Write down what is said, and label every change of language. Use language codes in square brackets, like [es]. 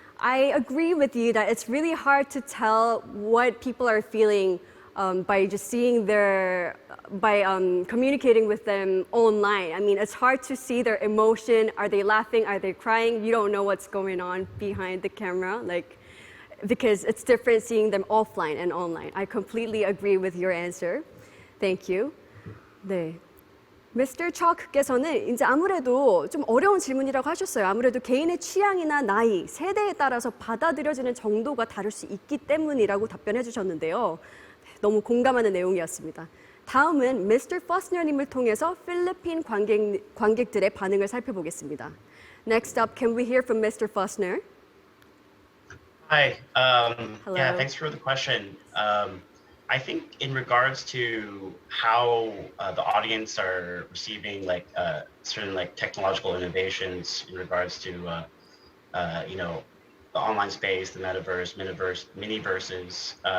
[en] I agree with you that it's really hard to tell what people are feeling by just seeing by communicating with them online. I mean, it's hard to see their emotion. Are they laughing? Are they crying? You don't know what's going on behind the camera, because it's different seeing them offline and online. I completely agree with your answer. Thank you. [ko] 네. [en] Mr. [ko] Chalk께서는 이제 아무래도 좀 어려운 질문이라고 하셨어요. 아무래도 개인의 취향이나 나이, 세대에 따라서 받아들여지는 정도가 다를 수 있기 때문이라고 답변해 주셨는데요. 너무 공감하는 내용이었습니다. 다음은 Mr. Fussner님을 통해서 필리핀 관객들의 반응을 살펴보겠습니다. [en] Next up, can we hear from Mr. Fussner? Hi. Hello. Yeah, thanks for the question. I think in regards to how the audience are receiving certain technological innovations in regards to the online space, the metaverse, miniverses.